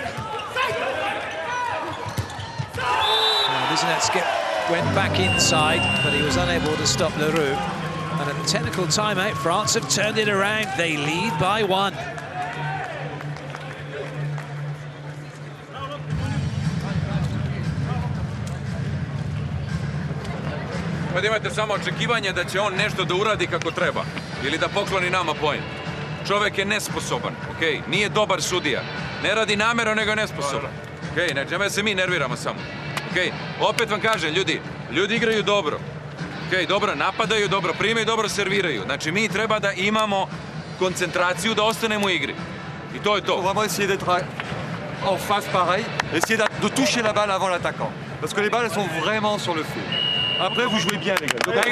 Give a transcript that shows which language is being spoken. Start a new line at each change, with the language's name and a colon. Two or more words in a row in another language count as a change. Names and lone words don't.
English: Lisinets went back inside, but he was unable to stop Leroux. And at the technical timeout, France have turned it around. They lead by 1.
Serbian: Pa imate samo očekivanje da će on nešto da uradi kako treba ili da pokloni nama poen. Čovjek je nesposoban, okej? Nije dobar sudija. Ne radi namjerno, nego je nesposoban. Okej, znači nema se mi nerviramo samo. Okej, opet vam kažem, ljudi igraju dobro. Okej, dobro napadaju, dobro primaju, dobro serviraju. Znači mi treba da imamo koncentraciju da ostanemo u igri. I to je to.
French: On va vraiment essayer d'être en face pareil, essayer de toucher la balle avant l'attaquant. Parce que les balles elles sont vraiment sur le feu. Après vous jouez bien les gars.